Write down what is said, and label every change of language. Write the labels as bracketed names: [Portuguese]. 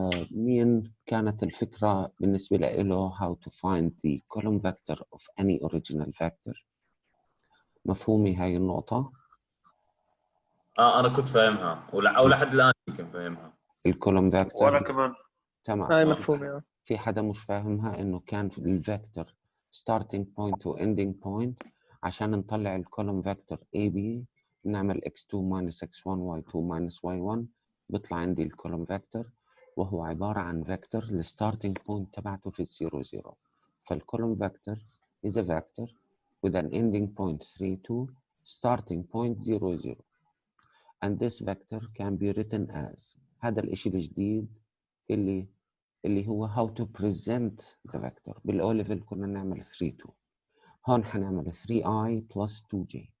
[Arabic] مين كانت الفكرة بالنسبة له [English] how to find the column vector of any original vector؟ [Arabic] مفهومي هاي النقطة؟ أنا كنت فاهمها أو لحد الآن يمكن فاهمها. الكولوم فيكتور. وأنا كمان. تمام. هاي مفهومة. في حدا مش فاهمها إنه كان في الفيكتور [English] starting point [Arabic] و [English] ending point [Arabic] عشان نطلع الكولوم فيكتور AB نعمل [English] x2 minus x1 y2 minus y1 [Arabic] بيطلع عندي الكولوم فيكتور، وهو عبارة عن فيكتور الستارتنج بوينت تبعته في 0 0. [English] فالكولوم vector is a vector with an ending point 3 2 starting point 0 0 and this vector can be written as. [Arabic] هذا الاشي الجديد اللي هو [English] how to present the vector. [Arabic] بالأو ليفل كنا نعمل 3 2. هون حنعمل [English] 3i plus 2j.